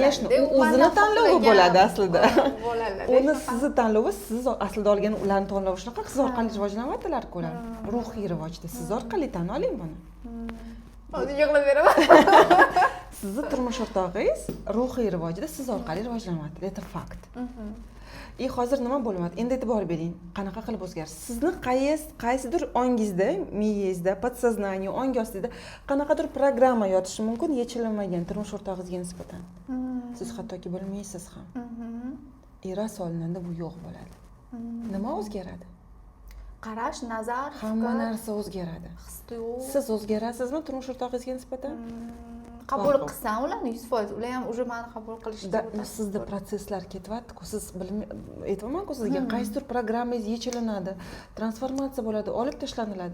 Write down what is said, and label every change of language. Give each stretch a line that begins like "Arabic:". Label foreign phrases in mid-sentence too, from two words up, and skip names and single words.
Uzbek: Конечно, u o'zini tanlovi bo'ladi aslida. Bo'ladi. Uni sizni tanlovi, siz aslida olgan ularni tanlovi shunaqa, siz orqali rivojlanyaptilar-ku ular. Ruhiy rivojda siz orqali tan oling buni. Hozir yig'lab beraman. Sizni turmush o'rtog'ingiz ruhiy rivojda siz orqali rivojlanyapti.
Russian: Это факт. И
Uzbek: hozir nima bo'lyapti? Endi e'tibor bering, qanaqa qilib o'zgarish. Sizni qaysidir ongingizda, miyangizda, podsoznание, ong ostida qanaqadir programma yotishi mumkin, yechilmagan turmush o'rtog'ingizga nisbatan. Siz hattoki bilmaysiz ham.
Russian: И раз
Uzbek: olinanda bu yo'q bo'ladi. Nima o'zgaradi? Qarash, nazar, hamma narsa o'zgaradi. His-tuyg'u. Siz o'zgarasizmi turmush o'rtog'ingizga nisbatan? Qabul qilsam ularni 100%, ular ham уже meni qabul qilishdi. Sizda proseslar ketyapti-ku, siz aytmayman-ku sizga, qaysidir programmangiz yechilinadi, transformatsiya bo'ladi, olib tashlaniladi.